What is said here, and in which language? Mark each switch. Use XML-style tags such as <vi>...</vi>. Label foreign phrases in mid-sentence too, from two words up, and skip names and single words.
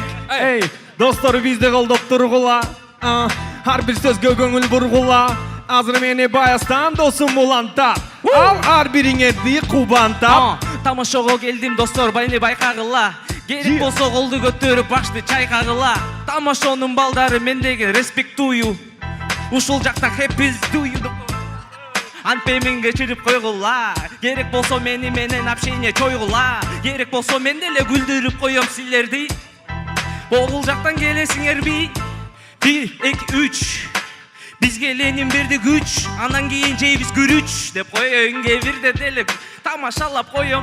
<ky>Достор бизди колдоп тургула. Ар бир сөзгө көңүл бургула. Азыр мени Баястан досум улантап. Ал ар бириңерди кубантап. Тамашоого келдим достор, мени байкагыла. Керек болсо колду көтөрүп башты чайкагыла. Тамашоонун балдары мендеги респектую. Ушул жакта</ky> <en>happy to you.</en> <ky>Анпемин кечирип койгула. Керек болсо мени менен общение чойгула. Керек болсо мен деле күлдүрүп коем силерди. Бул жактан келесиңерби? 1, 2, 3. Бизге Ленин берди күч, анан кийин жейбиз күрүч деп коеюн кебирде деле тамашалап коем.</ky>